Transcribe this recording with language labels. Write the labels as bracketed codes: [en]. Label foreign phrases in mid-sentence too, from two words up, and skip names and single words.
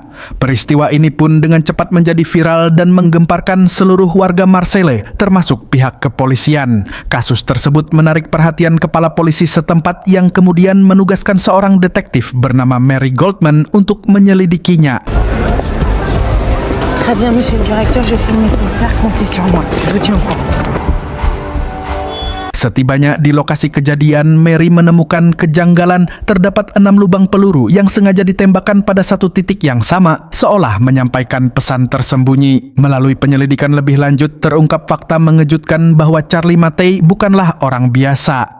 [id] Peristiwa ini pun dengan cepat menjadi viral dan menggemparkan seluruh warga Marseille, termasuk pihak kepolisian. Kasus tersebut menarik perhatian kepala polisi setempat yang kemudian menugaskan seorang detektif bernama Mary Goldman untuk menyelidikinya. [fr] Très bien, monsieur le directeur, je fais le nécessaire, comptez sur moi. Je vous tiens au courant. [id] Setibanya di lokasi kejadian, Mary menemukan kejanggalan. Terdapat 6 lubang peluru yang sengaja ditembakkan pada satu titik yang sama, seolah menyampaikan pesan tersembunyi. Melalui penyelidikan lebih lanjut, terungkap fakta mengejutkan bahwa Charlie Mattei bukanlah orang biasa.